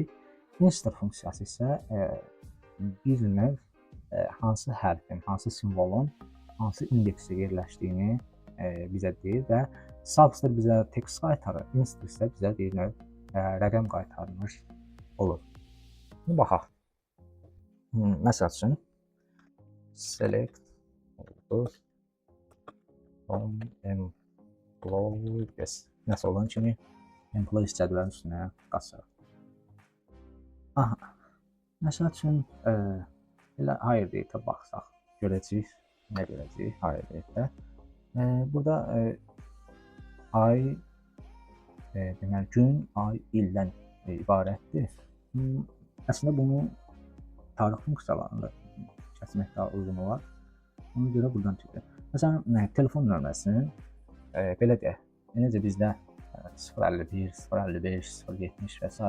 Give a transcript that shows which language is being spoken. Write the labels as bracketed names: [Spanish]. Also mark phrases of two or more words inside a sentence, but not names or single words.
[Azerbaijani] Insert funksiyası isə bir növ hansı hərfin, hansı simvolun hansı indeksdə yerləşdiyini bizə deyir və substr bizə tekst qaytarır, insert isə bizə bir növ rəqəm qaytarmış olur. Şimdi baxaq. Məsəl üçün select oldu [English] from employees. [Azerbaijani] Nəsə olan kimi employees cədvəlinin üstünə qaçırıq. Məsəl üçün elə [English] higher date- [Azerbaijani] ə baxsaq, görəcəyik, nə görəcəyik [English] higher date- [Azerbaijani] də. Burada ay, deməli gün, ay, ildən ibarətdir. Əslində bunu tarix funksiyalarında kəsmək daha uyğun olar. Ona görə buradan çıxır. Məsələn, telefon nömrəsinin belə deyək, necə bizdə 051, 055, 070 və s.